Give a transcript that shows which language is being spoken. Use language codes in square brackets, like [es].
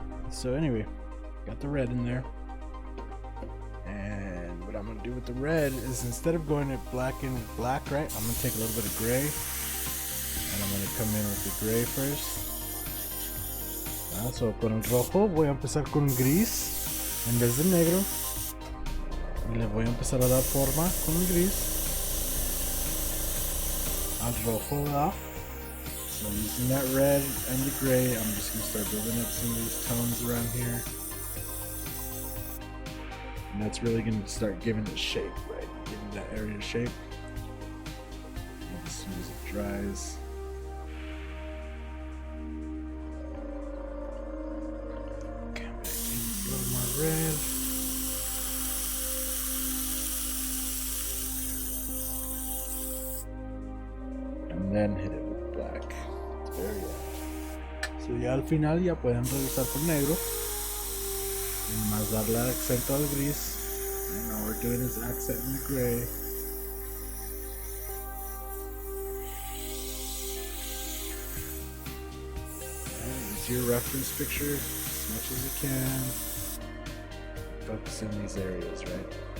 [en] So anyway, got the red in there, and what I'm gonna do with the red is instead of going at black and black, right, I'm gonna take a little bit of gray, and I'm gonna come in with the gray first. [es] So con el rojo voy a empezar con gris en vez de negro, y le voy a empezar a dar forma con el gris al rojo, ¿verdad? [en] So using that red and the gray, I'm just going to start building up some of these tones around here. And that's really going to start giving it shape, right? Giving that area shape. And as soon as it dries. Come back in with a little more red. And then hit it with black. [es] So ya al final ya pueden regresar por negro y más darle acento al gris. [en] And all we're doing is accenting the gray. And use your reference picture as much as you can. Focus in these areas, right?